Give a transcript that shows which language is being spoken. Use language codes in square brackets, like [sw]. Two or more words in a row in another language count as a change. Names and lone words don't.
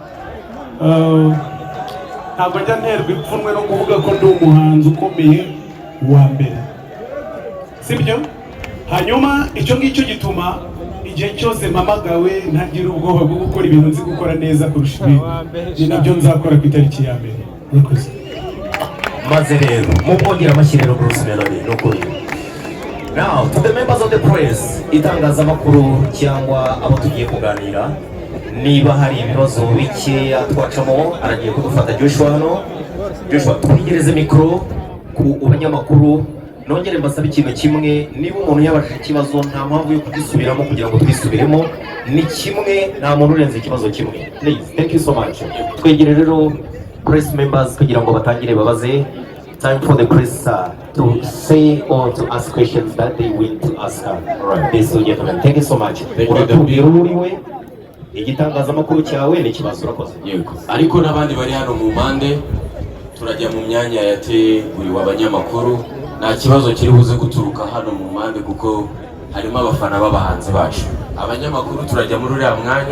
[rw] Ntabwo njya nterwa ipfunwe no kuvuga ko ndi umuhanzi ukomeye wa mbere, sibyo? Hanyuma icyo ngicyo gituma igihe cyose mpamagawe ntagira ubwoba bwo gukora ibintu nzi gukora neza kurusha ibindi. Ni nabyo nzakora ku itariki ya mbere. Murakoze. maze rero mubongera amashyiriro Bruce Melody n'ukuri. [en] Now to the members of the press, [rw] itangazamakuru cyangwa abo tugiye kuganira, niba hari ibibazo bikeya twacamo aragiye kudufata Joshua hano. Joshua, twigereze mikoro ku banyamakuru. Nongere mbasaba ikintu kimwe, niba umuntu yabashije ikibazo nta mpamvu yo kugisubiramo kugira ngo twisubiremo, ni kimwe, nta muntu urenze ikibazo kimwe. [en] Please, thank you so much. [rw] Twegere rero [en] press members [rw] kugira ngo batangire babaze. [en] Time for the press to say or to ask questions that they will to ask her. Alright, ladies and gentlemen, thank you so much. [rw] Uratubwira uriwe igitangazamakuru cyawe n'ikibazo urakoze. Yego. Ariko n'abandi bari hano mu mpande turajya mu myanya yateguriwe abanyamakuru. Nta kibazo kiri buze guturuka hano mu mpande kuko harimo abafana b'abahanzi bacu. Abanyamakuru turajya muri uriya mwanya.